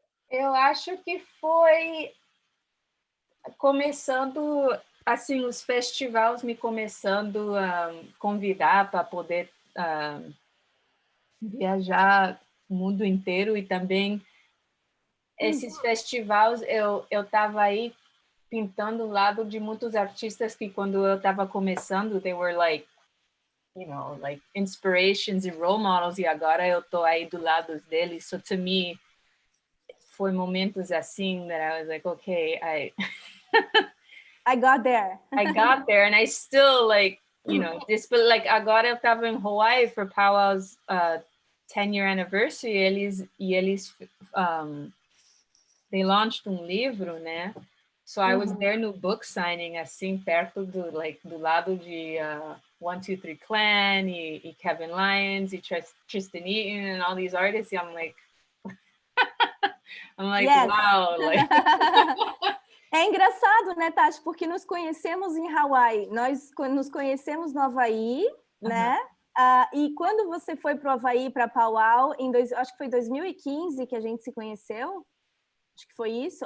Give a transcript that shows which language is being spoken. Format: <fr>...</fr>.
<pt>Eu acho que foi começando, assim, os festivais me começando a convidar para poder viajar o mundo inteiro, e também esses festivais eu estava aí pintando ao lado de muitos artistas que, quando eu estava começando,</pt> <en>they were like inspirations</en> <pt>e</pt> <en>role models,</en> <pt>e agora eu estou aí do lado deles.</pt> <en>So to me,</en> <pt>foi momentos assim</pt> <en>that I was like, okay, I got there. I got there, and I still this, but</en> <pt>agora eu estava em</pt> <en>Hawaii for Powwow's 10-year anniversary,</en> <pt>e eles</pt> <en>they launched</en> <pt>livro, né?</pt> <en>So I was there no book signing,</en> <pt>assim, perto do lado de</pt> <en>1-2-3 Clan e Kevin Lyons e Tristan Eaton and all these artists. And I'm like, yes. Wow.</en> <pt>É engraçado, né, Tati? Porque nos conhecemos em Hawaii, nós nos conhecemos no Havaí né? E quando você foi para o Havaí, para Pauau, acho que foi 2015 que a gente se conheceu? Acho que foi isso.</pt>